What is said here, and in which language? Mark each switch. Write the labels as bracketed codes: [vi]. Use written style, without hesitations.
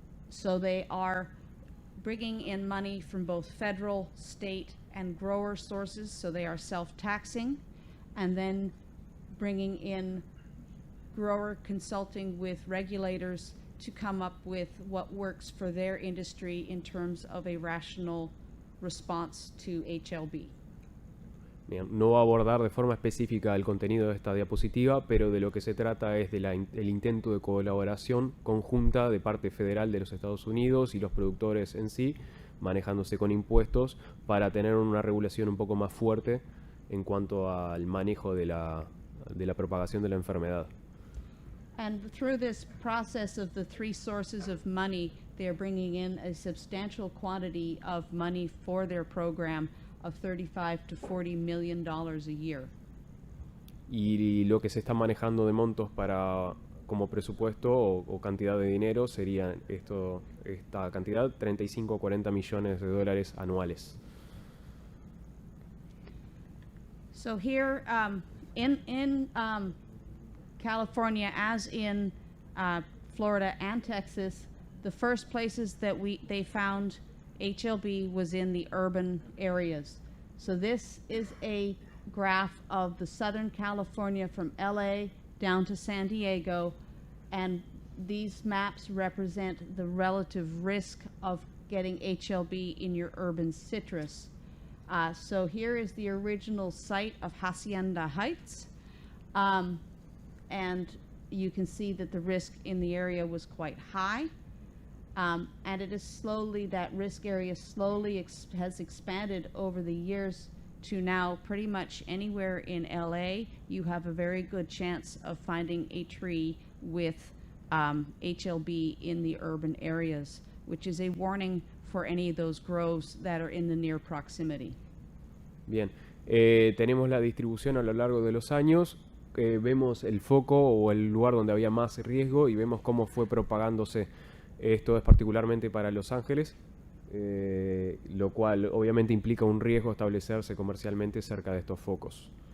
[en] So they are bringing in money from both federal, state, and grower sources, so they are self-taxing, and then bringing in grower consulting with regulators to come up with what works for their industry in terms of a rational response to HLB. [es] Bien, no va a abordar de forma específica el contenido de esta diapositiva, pero de lo que se trata es del intento de colaboración conjunta de parte federal de los Estados Unidos y los productores en sí, manejándose con impuestos para tener una regulación un poco más fuerte en cuanto al manejo de la propagación de la enfermedad. [en] And through this process of the three sources of money, they're bringing in a substantial quantity of money for their program of $35 to $40 million a year. [es] Y lo que se está manejando de montos como presupuesto o cantidad de dinero sería esta cantidad, 35 o 40 millones de dólares anuales. [en] So here in California, as in Florida and Texas, the first places that they found HLB was in the urban areas. So this is a graph of the Southern California from LA down to San Diego, and these maps represent the relative risk of getting HLB in your urban citrus. So here is the original site of Hacienda Heights, and you can see that the risk in the area was quite high. And it is slowly, that risk area slowly has expanded over the years to now pretty much anywhere in LA, you have a very good chance of finding a tree with HLB in the urban areas, which is a warning for any of those groves that are in the near proximity. [es] Bien, tenemos la distribución a lo largo de los años, vemos el foco o el lugar donde había más riesgo y vemos cómo fue propagándose. Esto es particularmente para Los Ángeles, lo cual obviamente implica un riesgo establecerse comercialmente cerca de estos focos.